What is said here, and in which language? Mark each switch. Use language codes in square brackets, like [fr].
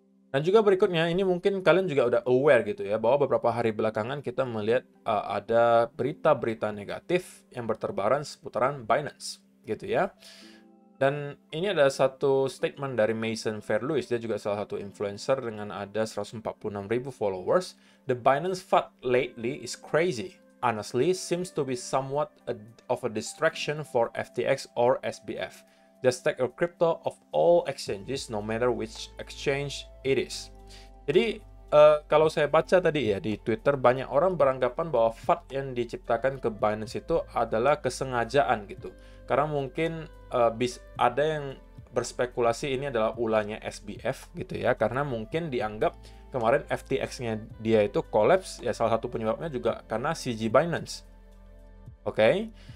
[id] Dan juga berikutnya, ini mungkin kalian juga udah aware gitu ya, bahwa beberapa hari belakangan kita melihat ada berita-berita negatif yang berterbaran seputaran Binance gitu ya. Dan ini ada satu statement dari Mason Fairlewis, dia juga salah satu influencer dengan ada 146.000 followers. [en] The Binance FUD lately is crazy. Honestly, seems to be somewhat of a distraction for FTX or SBF. Just take a crypto of all exchanges, no matter which exchange it is. [id] Jadi, kalau saya baca tadi ya di Twitter, banyak orang beranggapan bahwa FUD yang diciptakan ke Binance itu adalah kesengajaan gitu. Karena mungkin ada yang berspekulasi ini adalah ulahnya SBF gitu ya. Karena mungkin dianggap kemarin FTX-nya dia itu collapse, ya salah satu penyebabnya juga karena CZ Binance. Oke.